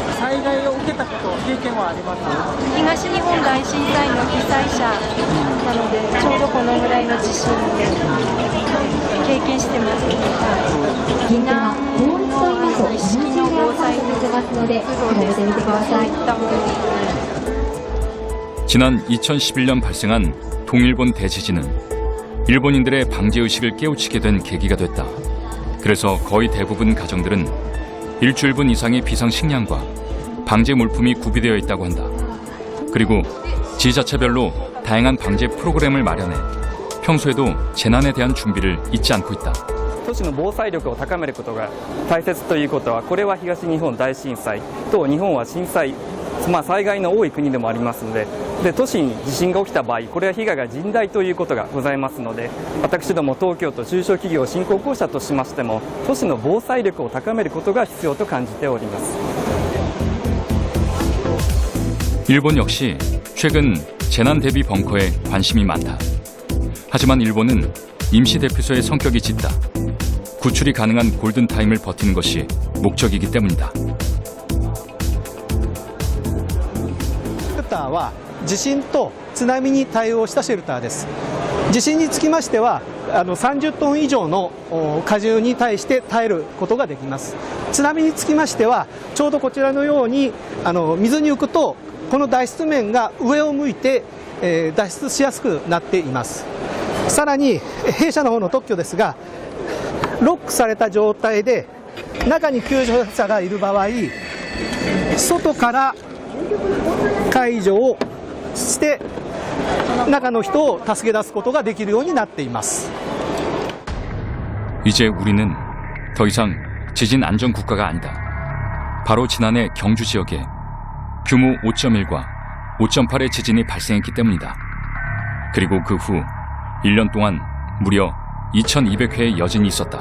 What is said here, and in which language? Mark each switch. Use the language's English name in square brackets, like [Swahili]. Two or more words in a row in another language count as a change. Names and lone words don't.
[Japanese] 災害を受けたこと経験はあります？東日本大震災の被災者なのでちょうどこのぐらいの地震で経験してます。避難の意識の防災のプロでそういったものに。 [Korean] 지난 2011년 발생한 동일본 대지진은 일본인들의 방제의식을 깨우치게 된 계기가 됐다. 그래서 거의 대부분 가정들은 일주일분 이상의 비상식량과 방제 물품이 구비되어 있다고 한다. 그리고 지자체별로 다양한 방제 프로그램을 마련해 평소에도 재난에 대한 준비를 잊지 않고 있다. [Japanese] 都市の防災力を高めることが大切ということは、これは東日本大震災と日本は震災、災害の多い国でもありますので、都市に地震が起きた場合、これは被害が甚大ということがございますので、私ども東京都中小企業振興公社としましても、都市の防災力を高めることが必要と感じております。 [Korean] 일본 역시 최근 재난 대비 벙커에 관심이 많다. 하지만 일본은 임시 대피소의 성격이 짙다. 구출이 가능한 골든타임을 버티는 것이 목적이기 때문이다. [Japanese] シェルターは地震と津波に対応したシェルターです。地震につきましては30トン以上の荷重に対して耐えることができます。津波につきましてはちょうどこちらのように水に浮くとこの脱出面が上を向いて脱出しやすくなっています。さらに弊社の方の特許ですが、ロックされた状態で中に救助者がいる場合、外から解除をして中の人を助け出すことができるようになっています。 [Korean] 이제 우리는 더 이상 지진 안전 국가가 아니다. 바로 지난해 경주 지역에 규모 5.1과 5.8의 지진이 발생했기 때문이다. 그리고 그 후 1년 동안 무려 2,200회의 여진이 있었다.